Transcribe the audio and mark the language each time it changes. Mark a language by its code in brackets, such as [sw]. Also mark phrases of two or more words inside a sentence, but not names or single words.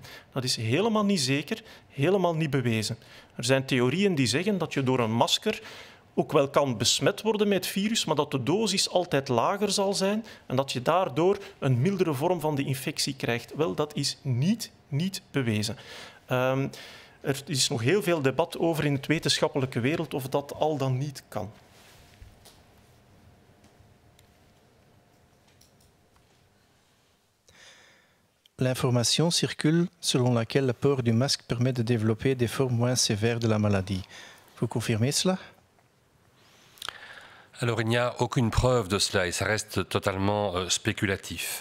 [nl] Dat is helemaal niet zeker, helemaal niet bewezen. Er zijn theorieën die zeggen dat je door een masker ook wel kan besmet worden met het virus, maar dat de dosis altijd lager zal zijn en dat je daardoor een mildere vorm van de infectie krijgt. Wel, dat is niet bewezen. Er is nog heel veel debat over in de wetenschappelijke wereld of dat al dan niet kan. [fr] L'information circule selon laquelle le port du masque permet de développer des formes moins sévères de la maladie. Vous confirmez cela? Alors, il n'y a aucune preuve de cela et ça reste totalement spéculatif.